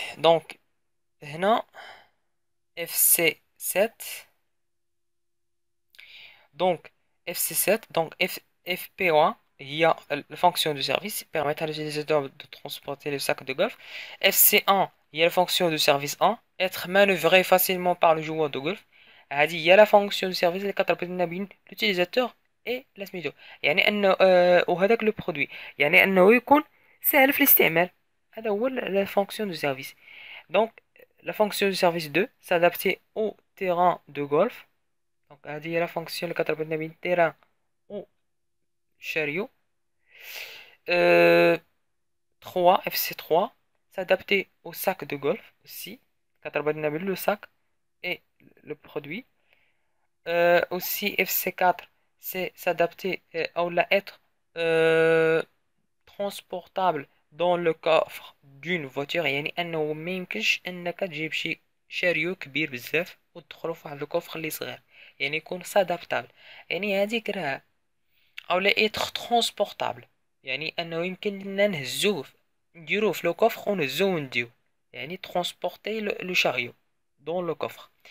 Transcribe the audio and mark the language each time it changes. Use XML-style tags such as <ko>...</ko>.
<fr>donc هنا FC7 donc FC7 donc FP1 هي la fonction de service permettant à l'utilisateur de transporter le sac de golf. FC1 هي la fonction de service 1 être manœuvré facilement par le joueur de golf.</fr> <ar>هذه هي</ar> <fr>la fonction de service</fr> <ar>اللي كتربط لنا بين l'utilisateur et لا سميتو يعني انه وهذاك لو برودوي يعني انه يكون سهل في الاستعمال. هذا هو</ar> <fr>la fonction de service. donc la fonction de service 2 s'adapter au terrain de golf.</fr> <ar>donc هذه هي</ar> <fr>la fonction</fr> <ar>اللي كتربط لنا بين terrain و chariot.</ar> <fr>3 FC3 s'adapter au sac de golf aussi</fr> <ar>كتربط لنا بين</ar> <fr>le sac et le produit.</fr> <ar>aussi FC4</ar> <fr>c'est s'adapter ou être transportable dans le coffre d'une voiture</fr> <ar>يعني انه ما يمكنش انك تجيب شي شاريو كبير بزاف وتدخلو في واحد الكوفر اللي صغير يعني يكون سادابتابل يعني هذيك راه او لا</ar> <fr>être transportable</fr> <ar>يعني انه يمكن لنا نهزوه نديروه في لو كوفر ونهزوه ونديوه يعني ترونسبورتي لو شاريو</ar> <fr>dans le coffre.</fr>